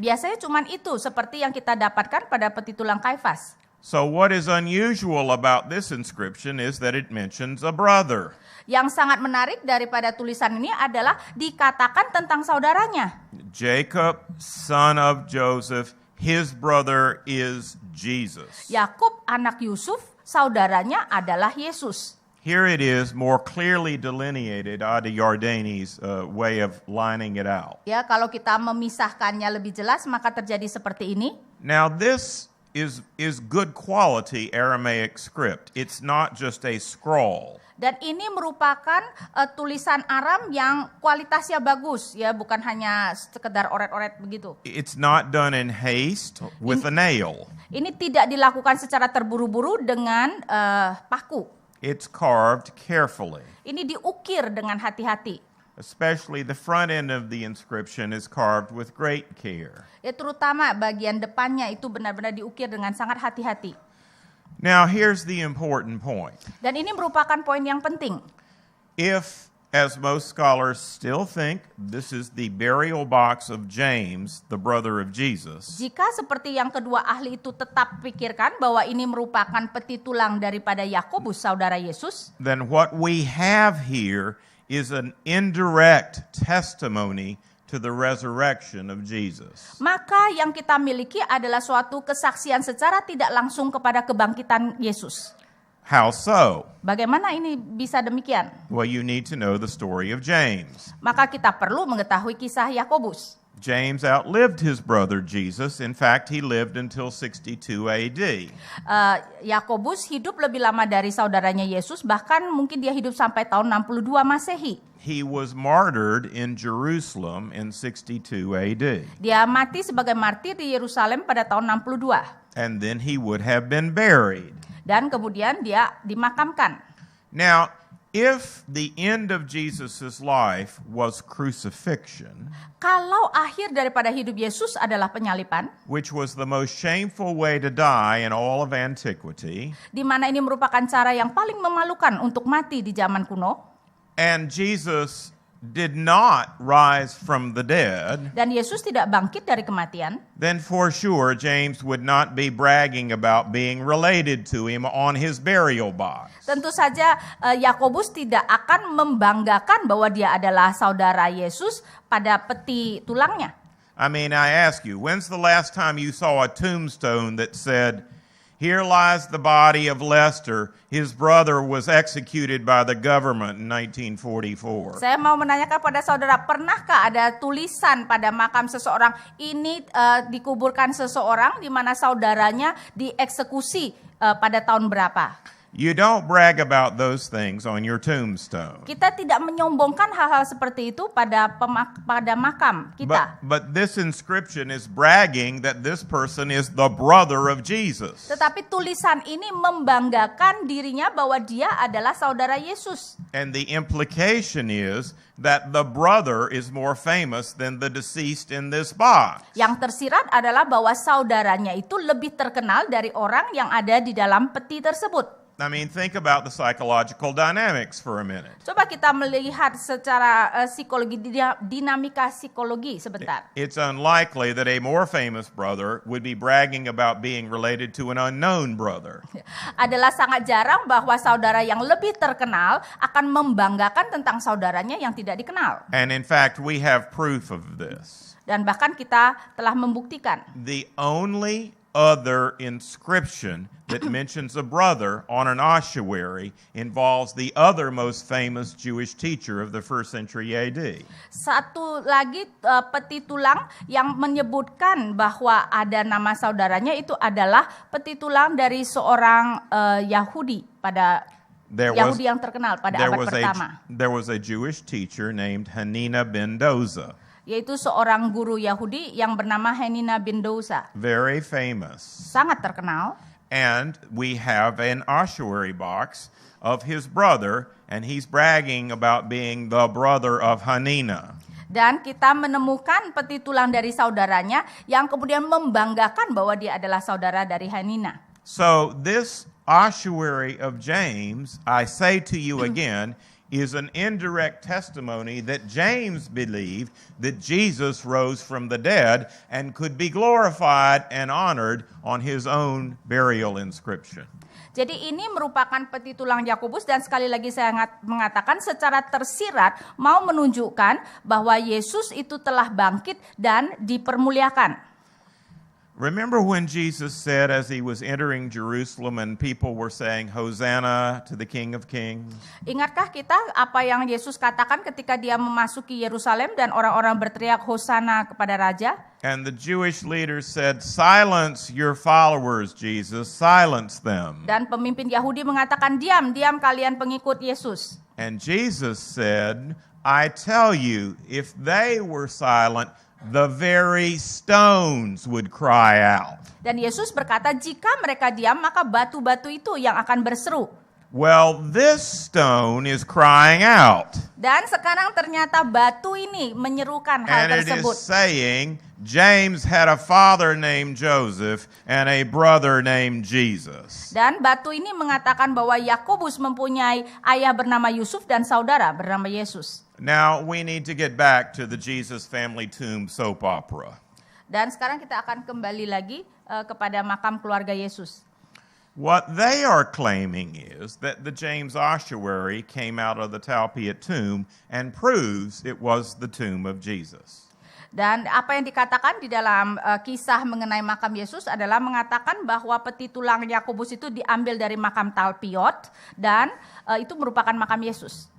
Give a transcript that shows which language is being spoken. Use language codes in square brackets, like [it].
[id] Biasanya cuman itu seperti yang kita dapatkan pada peti tulang Kaifas. [en] So what is unusual about this inscription is that it mentions a brother. [id] Yang sangat menarik daripada tulisan ini adalah dikatakan tentang saudaranya. [en] Jacob, son of Joseph, his brother is Jesus. [id] Yakub, anak Yusuf, saudaranya adalah Yesus. [en] Here it is more clearly delineated. Adi Yardani's way of lining it out. [id] Ya, kalau kita memisahkannya lebih jelas maka terjadi seperti ini. [en] Now this is good quality Aramaic script. It's not just a scroll. [id] Dan ini merupakan tulisan Aram yang kualitasnya bagus, ya, bukan hanya sekedar oret-oret begitu. [en] It's not done in haste with a nail. [id] Ini tidak dilakukan secara terburu-buru dengan paku. [en] It's carved carefully. [id] Ini diukir dengan hati-hati. [en] Especially the front end of the inscription is carved with great care. [id] Ya, terutama bagian depannya itu benar-benar diukir dengan sangat hati-hati. [en] Now, here's the important point. [id] Dan ini merupakan poin yang penting. [en] If, as most scholars still think, this is the burial box of James, the brother of Jesus, [id] Jika seperti yang kedua ahli itu tetap pikirkan bahwa ini merupakan peti tulang daripada Yakobus, saudara Yesus, [en] then what we have here is an indirect testimony to the resurrection of Jesus. [id] maka yang kita miliki adalah suatu kesaksian secara tidak langsung kepada kebangkitan Yesus. [en] How so? [id] Bagaimana ini bisa demikian? [en] Well, you need to know the story of James. [id] Maka kita perlu mengetahui kisah Yakobus. [en] James outlived his brother Jesus. In fact, he lived until 62 AD. [id] Yakobus hidup lebih lama dari saudaranya Yesus, bahkan mungkin dia hidup sampai tahun 62 Masehi. [en] He was martyred in Jerusalem in 62 AD. [id] Dia mati sebagai martir di Yerusalem pada tahun 62. [en] And then he would have been buried. [id] Dan kemudian dia dimakamkan. [en] Now, if the end of Jesus' life was crucifixion, [id] Kalau akhir daripada hidup Yesus adalah penyalipan, [en] which was the most shameful way to die in all of antiquity, [id] di mana ini merupakan cara yang paling memalukan untuk mati di zaman kuno, [en] and Jesus did not rise from the dead, [id] dan Yesus tidak bangkit dari kematian, [en] then for sure James would not be bragging about being related to him on his burial box. [id] tentu saja Yakobus tidak akan membanggakan bahwa dia adalah saudara Yesus pada peti tulangnya. [en] I mean, I ask you, when's the last time you saw a tombstone that said, "Here lies the body of Lester. His brother was executed by the government in 1944." [id] Saya mau menanyakan pada saudara, pernahkah ada tulisan pada makam seseorang, ini dikuburkan seseorang di mana saudaranya dieksekusi pada tahun berapa? [en] You don't brag about those things on your tombstone. [id] Kita tidak menyombongkan hal-hal seperti itu pada makam kita. [en] But this inscription is bragging that this person is the brother of Jesus. [id] Tetapi tulisan ini membanggakan dirinya bahwa dia adalah saudara Yesus. [en] And the implication is that the brother is more famous than the deceased in this box. [id] Yang tersirat adalah bahwa saudaranya itu lebih terkenal dari orang yang ada di dalam peti tersebut. [en] I mean, think about the psychological dynamics for a minute. [id] Coba kita melihat secara psikologi, dinamika psikologi sebentar. [en] It's unlikely that a more famous brother would be bragging about being related to an unknown brother. [id] Adalah sangat jarang bahwa saudara yang lebih terkenal akan membanggakan tentang saudaranya yang tidak dikenal. [en] And in fact, we have proof of this. [id] Dan bahkan kita telah membuktikan. [en] The only other inscription that mentions a brother on an ossuary involves the other most famous Jewish teacher of the first century AD. [id] Satu lagi peti tulang yang menyebutkan bahwa ada nama saudaranya itu adalah peti tulang dari seorang Yahudi pada Yahudi yang terkenal pada abad pertama. [en] There was a Jewish teacher named Hanina ben Doza. [id] Yaitu seorang guru Yahudi yang bernama Hanina bin Doza. [en] Very famous. [id] Sangat terkenal. [en] And we have an ossuary box of his brother, and he's bragging about being the brother of Hanina. [id] Dan kita menemukan peti tulang dari saudaranya yang kemudian membanggakan bahwa dia adalah saudara dari Hanina. [en] So this ossuary of James, I say to you again, is an indirect testimony that James believed that Jesus rose from the dead and could be glorified and honored on his own burial inscription. [id] Jadi ini merupakan peti tulang Yakobus dan sekali lagi saya mengatakan secara tersirat mau menunjukkan bahwa Yesus itu telah bangkit dan dipermuliakan. [en] Remember when Jesus said as he was entering Jerusalem and people were saying, "Hosanna to the King of Kings"? [id] Ingatkah kita apa yang Yesus katakan ketika dia memasuki Yerusalem dan orang-orang berteriak Hosana kepada Raja? [en] And the Jewish leaders said, "Silence your followers, Jesus, silence them." [id] Dan pemimpin Yahudi mengatakan, diam kalian pengikut Yesus. [en] And Jesus said, "I tell you, if they were silent, the very stones would cry out." [id] Dan Yesus berkata, jika mereka diam, maka batu-batu itu yang akan berseru. [en] Well, this stone is crying out. [id] Dan sekarang ternyata batu ini menyerukan hal [en] And it [id] tersebut. [en] is saying, James had a father named Joseph and a brother named Jesus. [id] Dan batu ini mengatakan bahwa Yakobus mempunyai ayah bernama Yusuf dan saudara bernama Yesus. [en] Now, we need to get back to the Jesus family tomb soap opera. [id] Dan sekarang kita akan kembali lagi kepada makam keluarga Yesus. [en] What they are claiming is that the James ossuary came out of the Talpiot tomb and proves it was the tomb of Jesus. [id] Dan apa yang dikatakan di dalam kisah mengenai makam Yesus adalah mengatakan bahwa peti tulang Yakobus itu diambil dari makam Talpiot dan itu merupakan makam Yesus.